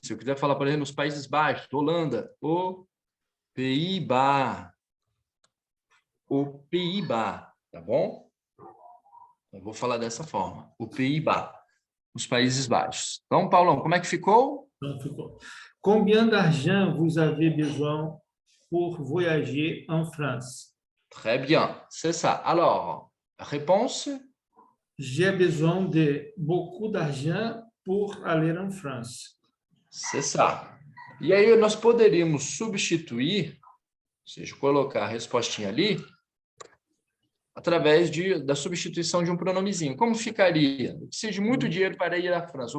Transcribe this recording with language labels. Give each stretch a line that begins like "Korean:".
Portuguese: Se eu quiser falar, por exemplo, nos Países Baixos, Holanda, o Pays-Bas. O Pays-Bas, tá bom? Eu vou falar dessa forma. O Pays-Bas. Os Países Baixos. Então, Paulão, como é que ficou?
French: Combien d'argent vous avez besoin pour voyager en France? Très bien, c'est ça. Alors, réponse? J'ai besoin de beaucoup d'argent pour aller en France. C'est ça.
Portuguese: E aí nós poderíamos substituir, ou seja, colocar a respostinha ali, através da substituição de um pronomezinho. Como ficaria? Eu preciso de muito dinheiro para ir à França.